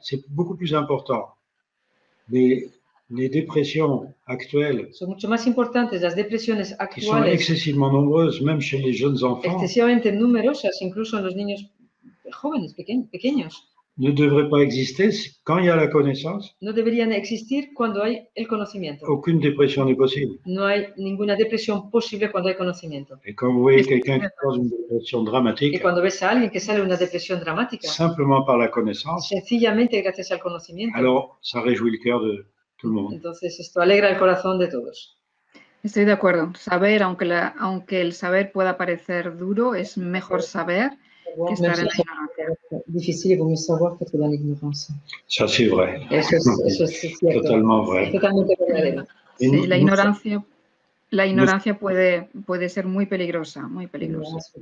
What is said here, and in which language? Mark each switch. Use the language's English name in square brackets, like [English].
[French] C'est beaucoup plus important. Les dépressions actuelles [Spanish] son mucho más importantes las depresiones actuales, [French] qui sont excessivement nombreuses, même chez les jeunes enfants, [Spanish] excesivamente numerosas, incluso en los niños jóvenes, pequeños. [French] Ne devraient pas exister quand il y a la connaissance. [Spanish] No deberían existir cuando hay el conocimiento. [French] Aucune dépression n'est possible. [Spanish] No hay ninguna depresión posible cuando hay conocimiento. [French] Et quand vous voyez quelqu'un qui cause une dépression dramatique, [Spanish] y cuando ves a alguien que sale de una depresión dramática, [French] simplement par la connaissance, [Spanish] sencillamente gracias al conocimiento, [French] alors ça réjouit le cœur de tout le monde. [Spanish] Entonces esto alegra el corazón de todos. Estoy de acuerdo. Saber, aunque el saber pueda parecer duro, es mejor saber que estar en la ignorancia. [French] Difficile, il vaut mieux savoir qu'être dans l'ignorance. Ça, c'est vrai. [Spanish] Eso es cierto. [French] Totalement vrai. [Spanish] Totalmente verdadero. Sí, la ignorancia puede ser muy peligrosa, muy peligrosa.